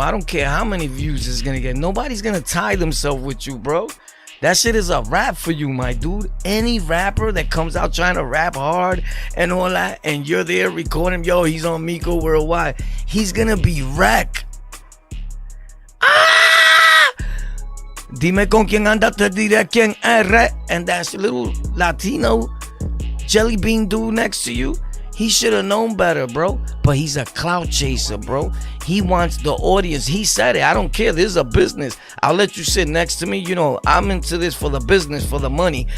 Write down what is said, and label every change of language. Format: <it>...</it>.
<en>I don't care how many views it's gonna get. Nobody's gonna tie themselves with you, bro. That shit is a rap for you, my dude. Any rapper that comes out trying to rap hard and all that, and you're there recording, yo, he's on MIKO Worldwide, he's gonna be wrecked.</en> <es>Dime con quien anda, te diré quién eres.</es> <en>And that little Latino jelly bean dude next to you, he should have known better, bro. But he's a clout chaser, bro. He wants the audience. He said it. I don't care. This is a business. I'll let you sit next to me. I'm into this for the business, for the money.</en>